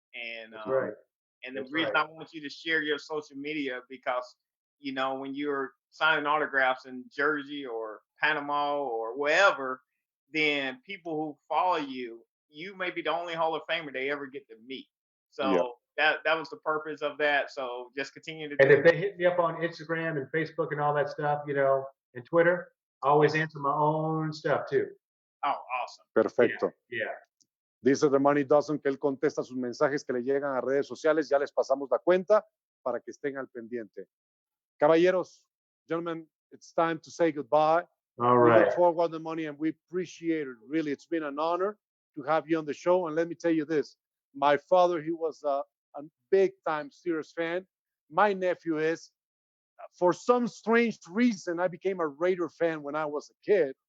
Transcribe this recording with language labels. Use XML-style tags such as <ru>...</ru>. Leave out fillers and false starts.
<en>And and the reason I want you to share your social media, because, you know, when you're signing autographs in Jersey or Panama or wherever, then people who follow you may be the only Hall of Famer they ever get to meet. So that was the purpose of that. So just continue to. And if they hit me up on Instagram and Facebook and all that stuff, you know, and Twitter, I always answer my own stuff too. Oh, awesome.</en> <es>Perfecto.</es> <en>Yeah.</en> <es>Dice Dermontti Dawson que él contesta sus mensajes que le llegan a redes sociales. Ya les pasamos la cuenta para que estén al pendiente.</es> <en>Caballeros, gentlemen, it's time to say goodbye. All right. We look forward to the money and we appreciate it. Really, it's been an honor to have you on the show. And let me tell you this, My father, he was a big-time Steelers fan. My nephew is. For some strange reason, I became a Raider fan when I was a kid.</en>